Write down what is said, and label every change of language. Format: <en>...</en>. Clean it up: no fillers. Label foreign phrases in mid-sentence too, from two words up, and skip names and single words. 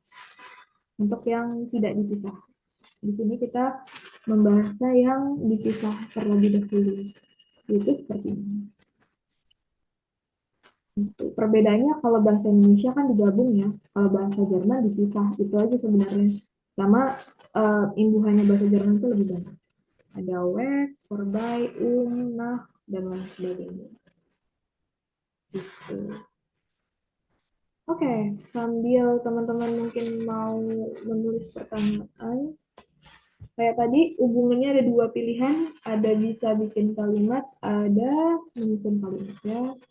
<id>Untuk yang tidak dipisah, di sini kita membahasnya yang dipisah terlebih dahulu. Itu seperti ini. Perbedaannya kalau bahasa Indonesia kan digabung ya, kalau bahasa Jerman dipisah, itu aja sebenarnya. Sama imbuhannya bahasa Jerman itu lebih banyak. Ada</id> <de>weg, vorbei, nach,</de> <id>dan lain sebagainya. Gitu. Oke, sambil teman-teman mungkin mau menulis pertanyaan, kayak tadi hubungannya ada dua pilihan, ada bisa bikin kalimat, ada menyusun kalimat ya.</id>